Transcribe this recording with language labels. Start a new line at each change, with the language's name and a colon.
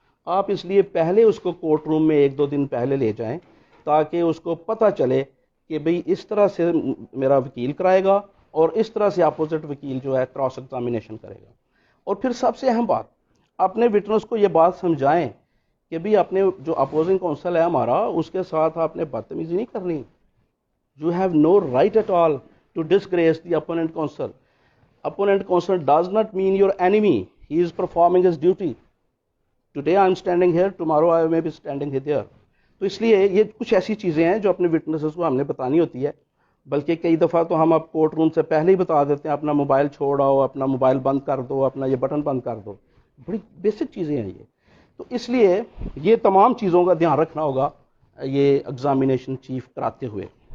Urdu: آپ اس لیے پہلے اس کو کورٹ روم میں 1-2 دن پہلے لے جائیں تاکہ اس کو پتہ چلے کہ بھئی اس طرح سے میرا وکیل کرائے گا اور اس طرح سے اپوزٹ وکیل جو ہے کراس ایگزامینیشن کرے گا. اور پھر سب سے اہم بات, اپنے وٹنس کو یہ بات سمجھائیں کہ بھئی اپنے جو اپوزنگ کونسل ہے ہمارا, اس کے ساتھ آپ نے بدتمیزی نہیں کرنی.
English: You have no right at all to disgrace the opponent counsel. Opponent counsel does not mean your enemy. He is performing his duty. Today I am standing here, tomorrow I may be standing there.
Urdu: تو اس لیے یہ کچھ ایسی چیزیں ہیں جو اپنے witnesses کو ہم نے بتانی ہوتی ہے. بلکہ کئی دفعہ تو ہم اب کورٹ روم سے پہلے ہی بتا دیتے ہیں اپنا موبائل چھوڑ آؤ, اپنا موبائل بند کر دو, اپنا یہ بٹن بند کر دو. بڑی بیسک چیزیں ہیں یہ. تو اس لیے یہ تمام چیزوں کا دھیان رکھنا ہوگا یہ ایگزامینیشن چیف کراتے ہوئے.